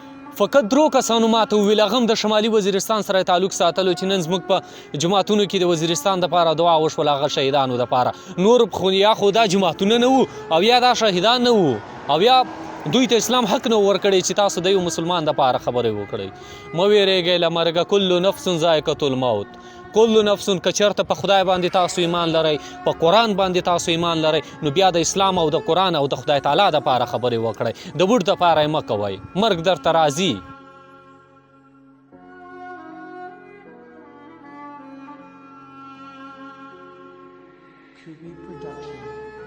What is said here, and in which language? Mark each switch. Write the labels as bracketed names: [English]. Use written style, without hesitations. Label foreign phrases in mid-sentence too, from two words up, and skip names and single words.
[Pashto] فقط 3 کسانو ما ته وویل، هغه هم د شمالي وزیرستان سره تعلق ساتلو چې نن زموږ په جوماتونو کې د وزیرستان دپاره دعا وشوله، هغه شهیدانو دپاره. نور خو یا خو دا جوماتونه نه وو او یا دا شهیدان نه وو او یا دوی ته اسلام حق نه ورکړی چې تاسو د یو مسلمان دپاره خبرې وکړئ. مه ویرېږئ له مرګه، [Arabic] کل نفس ذائقة الموت. کل نفس، [Pashto] که چېرته په خدای باندې تاسو ایمان لرئ، په قرآن باندې تاسو ایمان لرئ، نو بیا د اسلام او د قرآن او د خدای تعالی دپاره خبرې وکړئ، د بوډ دپاره یې مه کوئ، مرګ درته راځي. QB Production.